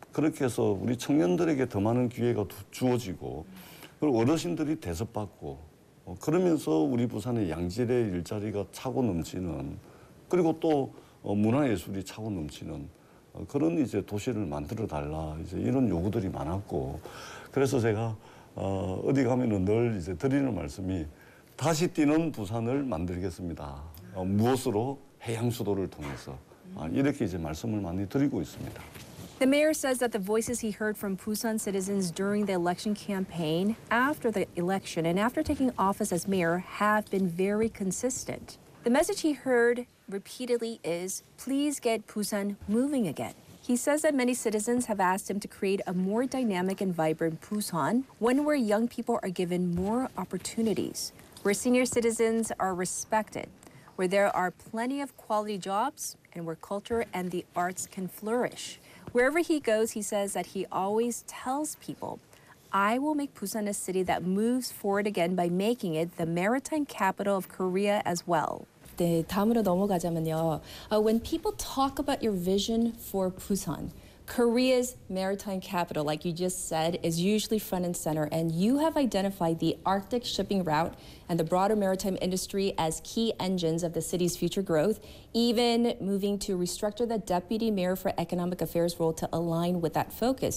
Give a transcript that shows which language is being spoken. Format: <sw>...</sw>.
<ko>그렇게 해서 우리 청년들에게 더 많은 기회가 주어지고 그리고 어르신들이 대접받고 그러면서 우리 부산의 양질의 일자리가 차고 넘치는 그리고 또 문화예술이 차고 넘치는 그런 이제 도시를 만들어 달라 이제 이런 요구들이 많았고 그래서 제가 어디 가면은 늘 이제 드리는 말씀이 다시 뛰는 부산을 만들겠습니다. 무엇으로 해양수도를 통해서 이렇게 이제 말씀을 많이 드리고 있습니다.</ko> <en>The mayor says that the voices he heard from Busan citizens during the election campaign, after the election, and after taking office as mayor have been very consistent. The message he heard repeatedly is, please get Busan moving again. He says that many citizens have asked him to create a more dynamic and vibrant Busan, one where young people are given more opportunities, where senior citizens are respected, where there are plenty of quality jobs, and where culture and the arts can flourish. Wherever he goes, he says that he always tells people, I will make Busan a city that moves forward again by making it the maritime capital of Korea as well.</en> <ko>네, 다음으로 넘어가자면요.</ko> <en>When people talk about your vision for Busan, Korea's maritime capital, like you just said, is usually front and center, and you have identified the Arctic shipping route and the broader maritime industry as key engines of the city's future growth, even moving to restructure the deputy mayor for economic affairs role to align with that focus.</en>